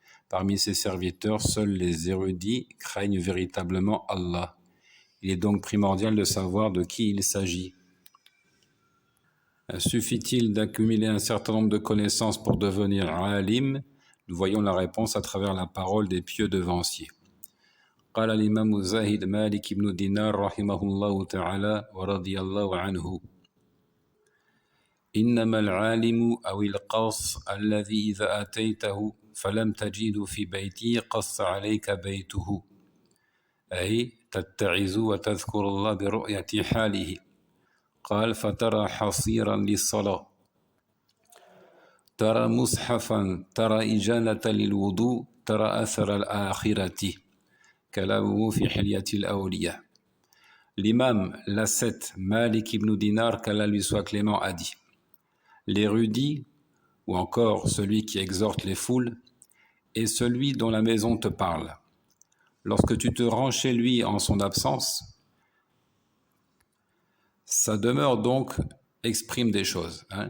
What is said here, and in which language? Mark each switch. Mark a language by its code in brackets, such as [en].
[fr] Parmi ses serviteurs, seuls les érudits craignent véritablement Allah. Il est donc primordial de savoir de qui il s'agit. Suffit-il d'accumuler un certain nombre de connaissances pour devenir alim? Nous voyons la réponse à travers la parole des pieux devanciers. [ar] قال الإمام الزاهد مالك بن دينار رحمه الله تعالى ورضي الله عنه إنما العالم أو القص الذي إذا أتيته فلم تجد في بيته قص عليك بيته أي تتعظ وتذكر الله برؤية حاله قال فترى حصيرا للصلاة ترى مصحفا ترى إجالة للوضوء ترى أثر الآخرة كلامه في حلية الأولياء. [fr] L'imam l'ascète Malik ibn Dinar, qu'Allah lui soit clément, a dit: l'érudit, ou encore celui qui exhorte les foules, est celui dont la maison te parle. Lorsque tu te rends chez lui en son absence, sa demeure donc exprime des choses.